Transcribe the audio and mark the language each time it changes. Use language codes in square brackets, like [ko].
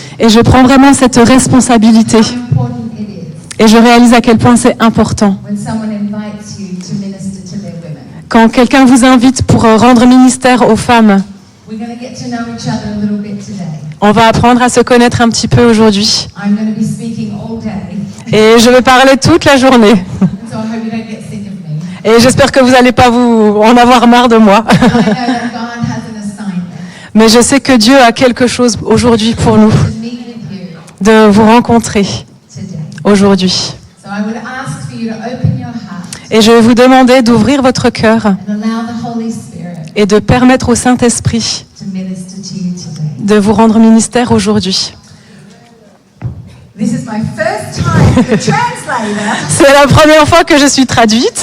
[fr] Et je prends vraiment cette responsabilité. [en] How important it is [fr] Et je réalise à quel point c'est important. [en] when someone invites you to minister to their women. [fr] Quand quelqu'un vous invite pour rendre ministère aux femmes, [en] We're going to get to know each other a little bit today. [fr] on va apprendre à se connaître un petit peu aujourd'hui. [en] I'm going to be speaking all day, [fr] Et je vais parler toute la journée. [en] so I hope you don't get sick of me. [fr] Et j'espère que vous n'allez pas vous en avoir marre de moi. [en] I know that God has an assignment [fr] Mais je sais que Dieu a quelque chose aujourd'hui pour nous, [en] to meet with you [fr] de vous rencontrer [en] today. [fr] aujourd'hui. [en] So I would ask for you to open your heart [fr] Et je vais vous demander d'ouvrir votre cœur [en] and allow the Holy Spirit [fr] et de permettre au Saint-Esprit [en] to minister to you today. [fr] de vous rendre ministère aujourd'hui. [en] This is my first time as a translator. [fr] C'est la première fois que je suis traduite,